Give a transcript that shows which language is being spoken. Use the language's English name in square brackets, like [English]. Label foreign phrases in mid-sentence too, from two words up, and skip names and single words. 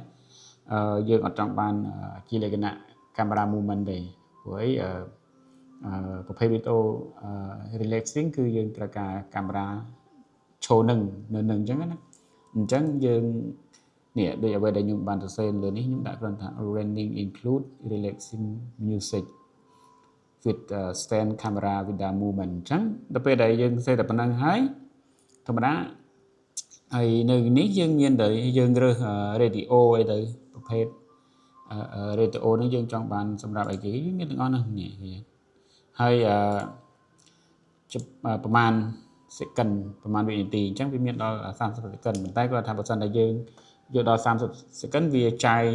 [Khmer] យើងអត់ចង់បានជាលក្ខណៈកាមេរ៉ា movement ទេព្រោះអីប្រភេទវីដេអូ relaxing គឺយើងត្រូវការកា មេរ៉ាឈរនឹងនៅនឹងអញ្ចឹងណាអញ្ចឹងយើងនេះដូចអ្វីដែលខ្ញុំបានសរសេរលើនេះខ្ញុំដាក់គ្រាន់ថា [English] running include relaxing music with stand camera without movement [Khmer] អញ្ចឹងដល់ពេលដែលយើងសេតែប៉ុណ្ណឹងហើយធម្មតាហើយនៅនេះយើងមានតែយើងរើស radio អីទៅប្រភេទ radio ហ្នឹងយើងចង់បានសម្រាប់អីគេមានទាំងអស់ហ្នឹងនេះហើយ ប្រហែល second ប្រហែលវិនាទីអញ្ចឹងវាមានដល់30 second ប៉ុន្តែគាត់ថាបើសិនតែយើងយកដល់30 second វាចាយ